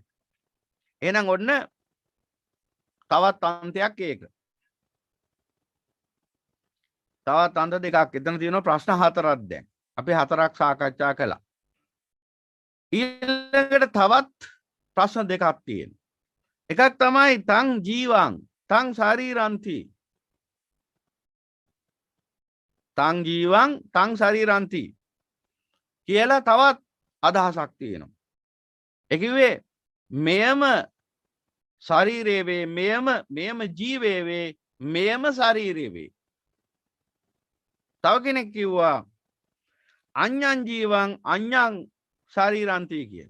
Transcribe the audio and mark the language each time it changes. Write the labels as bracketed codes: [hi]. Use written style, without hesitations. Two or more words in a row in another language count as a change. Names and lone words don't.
[si] එහෙනම් ඔන්න තවත් අන්තයක් ඒක. තවත් අන්ත දෙකක්. එතන තියෙනවා ප්‍රශ්න හතරක් දැන්. අපි හතරක් සාකච්ඡා කළා. ඊළඟට තවත් ප්‍රශ්න දෙකක් තියෙනවා. එකක් තමයි [pi] තං ජීවං තං ශරීරන්ති. තං ජීවං තං ශරීරන්ති [si] කියලා තවත් අදහසක් තියෙනවා. ඒ කිව්වේ මෙයම ශරීරයේ වේ මෙයම ජීවයේ වේ මෙයම ශරීරයේ වේ. තව කෙනෙක් කිව්වා [pi] අඤ්ඤං ජීවං අඤ්ඤං ශරීරන්ති [si] කියලා.